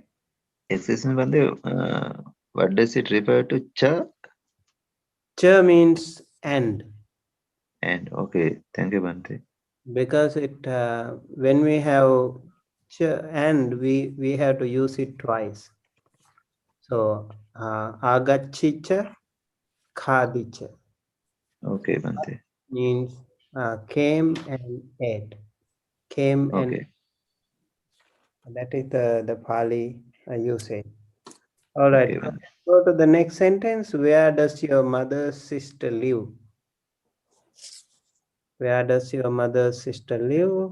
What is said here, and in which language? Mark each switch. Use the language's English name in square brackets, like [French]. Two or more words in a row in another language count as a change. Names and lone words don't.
[English] Excuse me, Bande, what does it refer to? Cha? Cha means and. And okay, thank you, Bante. Because it when we have cha and we have to use it twice. [Pali] So agachicha, khadicha. [English] Okay, Bante. Means came and ate. Came and Okay. that is the Pali usage. All right. Okay, Bante. Go to the next sentence. Where does your mother's sister live? Where does your mother's sister live?